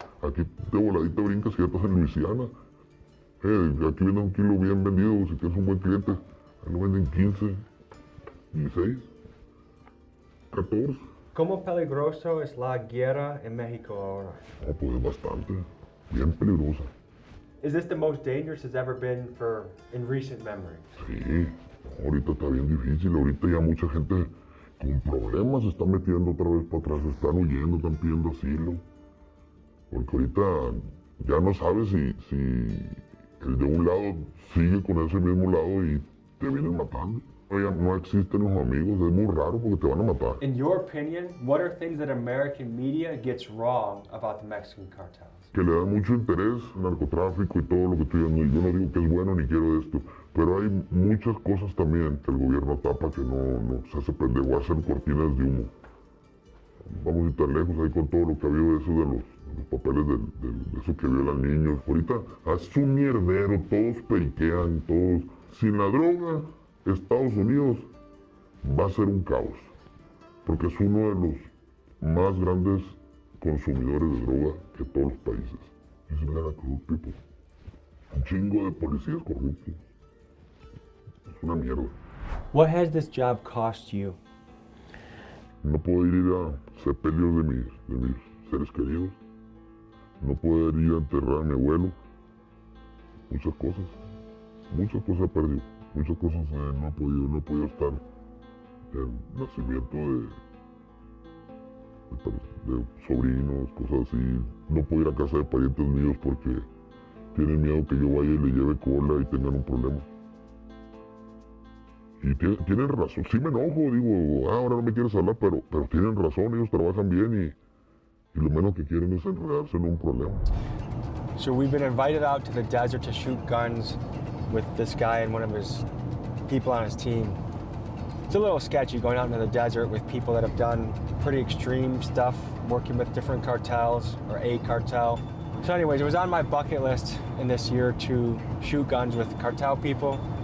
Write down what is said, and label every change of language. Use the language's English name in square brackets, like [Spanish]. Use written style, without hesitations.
[Spanish] Aquí de voladita brincas y ya estás en Luisiana. Aquí venden un kilo bien vendido, si tienes un buen cliente. Ahí lo venden 15, 16, 14. ¿Cómo peligroso es la guerra en México ahora? No, pues es bastante, bien peligrosa. [English] Is this the most dangerous it's ever been in recent memory? [Spanish] Sí, ahorita está bien difícil, ahorita ya mucha gente con problemas se está metiendo otra vez para atrás, están huyendo, están pidiendo asilo. Porque ahorita ya no sabes si el de un lado sigue con ese mismo lado y te vienen matando. Ya no existen los amigos, es muy raro porque te van a matar. [English] In your opinion, what are things that American media gets wrong about the Mexican cartels? [Spanish] Que le da mucho interés al narcotráfico y todo lo que tú digas. Yo no digo que es bueno ni quiero esto, pero hay muchas cosas también que el gobierno tapa que no se hace pendejo, hacen cortinas de humo. Vamos a ir tan lejos ahí con todo lo que ha habido de eso de los papeles de eso que violan niños. Ahorita es un mierdero, todos periquean, todos. Sin la droga, Estados Unidos va a ser un caos, porque es uno de los más grandes consumidores de droga que todos los países. Es una corrupta, pues. Un chingo de policías corruptos. Es una mierda. [English] What has this job cost you? [Spanish] No poder ir a sepelios de mis seres queridos. No poder ir a enterrar a mi abuelo. Muchas cosas he perdido. Muchas cosas no he podido estar en nacimiento de sobrinos, cosas así. No puedo ir a casa de parientes míos porque tienen miedo que yo vaya y le lleve cola y tengan un problema. Y tienen razón, sí me enojo, digo, ahora no me quieres hablar, pero tienen razón, ellos trabajan bien y lo menos que quieren es enredarse en un problema. [English] So we've been invited out to the desert to shoot guns with this guy and one of his people on his team. It's a little sketchy going out into the desert with people that have done pretty extreme stuff, working with different cartels or a cartel. So anyways, it was on my bucket list in this year to shoot guns with cartel people.